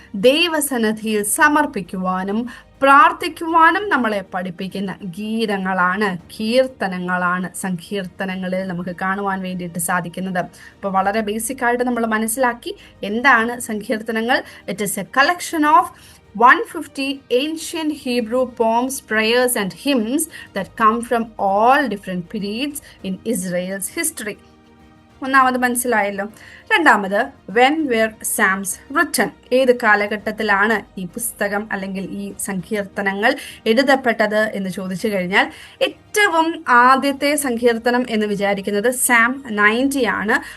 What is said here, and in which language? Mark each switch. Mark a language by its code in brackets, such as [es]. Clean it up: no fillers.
[ml] ദൈവസന്നിധിയിൽ സമർപ്പിക്കുവാനും പ്രാർത്ഥിക്കുവാനും നമ്മളെ പഠിപ്പിക്കുന്ന ഗീതങ്ങളാണ്, കീർത്തനങ്ങളാണ് സങ്കീർത്തനങ്ങളിൽ നമുക്ക് കാണുവാൻ വേണ്ടിയിട്ട് സാധിക്കുന്നത്. അപ്പോൾ വളരെ ബേസിക് ആയിട്ട് നമ്മൾ മനസ്സിലാക്കി എന്താണ് സങ്കീർത്തനങ്ങൾ. [en] It is a collection of 150 ancient Hebrew poems, prayers and hymns that come from all different periods in Israel's history. [ml] ഒന്നാമത് മനസ്സിലായല്ലോ. രണ്ടാമത്, [en] when were psalms written, [ml] ഏത് കാലഘട്ടത്തിലാണ് ഈ പുസ്തകം അല്ലെങ്കിൽ ഈ സങ്കീർത്തനങ്ങൾ എഴുതപ്പെട്ടത് എന്ന് ചോദിച്ചു കഴിഞ്ഞാൽ ഏറ്റവും ആദ്യത്തെ സങ്കീർത്തനം എന്ന് വിചാരിക്കുന്നത് സാം 90 ആണ്.